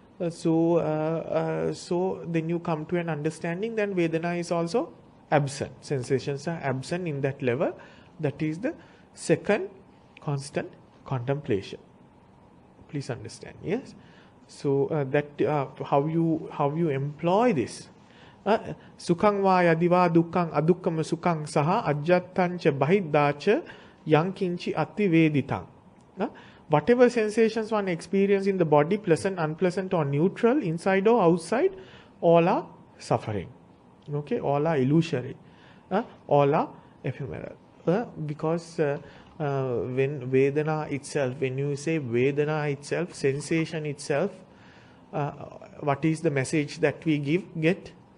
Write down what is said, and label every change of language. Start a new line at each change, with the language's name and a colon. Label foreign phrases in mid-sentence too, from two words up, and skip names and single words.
English: So then you come to an understanding that Vedana is also absent. Sensations are absent in that level. That is the second constant contemplation. Please understand, yes? So that how you employ this.
Pali: Sukhang va yadiva dukkang adukkama sukhang saha ajjattancha bahiddacha yankinchi ati veditang.
English: Whatever sensations one experiences in the body, pleasant, unpleasant or neutral, inside or outside, all are suffering. Okay, all are illusory. All are ephemeral. Because when Vedana itself, when you say Vedana itself, sensation itself, what is the message that we get?